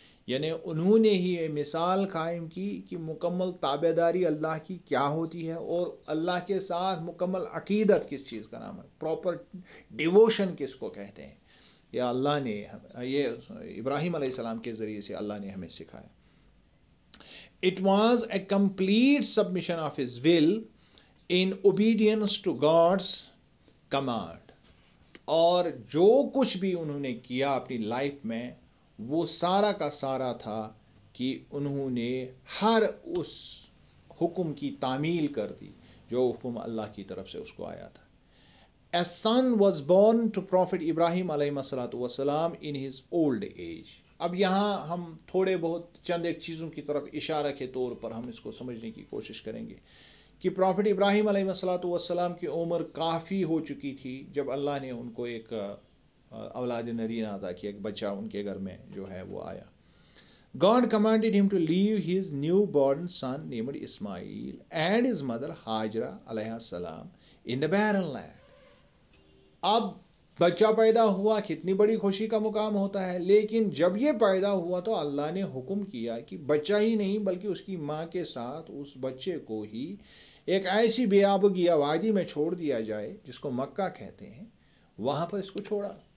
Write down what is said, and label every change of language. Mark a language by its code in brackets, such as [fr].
[ur] یعنی انہوں نے ہی یہ مثال قائم کی کہ مکمل تابعداری اللہ کی کیا ہوتی ہے اور اللہ کے ساتھ مکمل عقیدت کس چیز کا نام ہے، پراپر ڈیووشن کس کو کہتے ہیں. یا اللہ نے یہ ابراہیم علیہ السلام کے ذریعے سے اللہ نے ہمیں سکھایا. [en] It was a complete submission of his will in obedience to God's command. [ur] اور جو کچھ بھی انہوں نے کیا اپنی لائف میں وہ سارا کا سارا تھا کہ انہوں نے ہر اس حکم کی تعمیل کر دی جو حکم اللہ کی طرف سے اس کو آیا تھا. [en] A son was born to Prophet Ibrahim علیہ السلام in his old age. [ur] اب یہاں ہم تھوڑے بہت چند ایک چیزوں کی طرف اشارہ کے طور پر ہم اس کو سمجھنے کی کوشش کریں گے کہ پروفٹ ابراہیم علیہ السلام کی عمر کافی ہو چکی تھی جب اللہ نے ان کو ایک اولاد نرینہ عطا کیا، ایک بچہ ان کے گھر میں جو ہے وہ آیا. [en] God commanded him to leave his newborn son named Ismail and his mother Hajra علیہ السلام in the barren land. [ur] اب بچہ پیدا ہوا، کتنی بڑی خوشی کا مقام ہوتا ہے، لیکن جب یہ پیدا ہوا تو اللہ نے حکم کیا کہ بچہ ہی نہیں بلکہ اس کی ماں کے ساتھ اس بچے کو ہی ایک ایسی بے آب و گیا وادی میں چھوڑ دیا جائے جس کو مکہ کہتے ہیں، وہاں پر اس کو چھوڑا.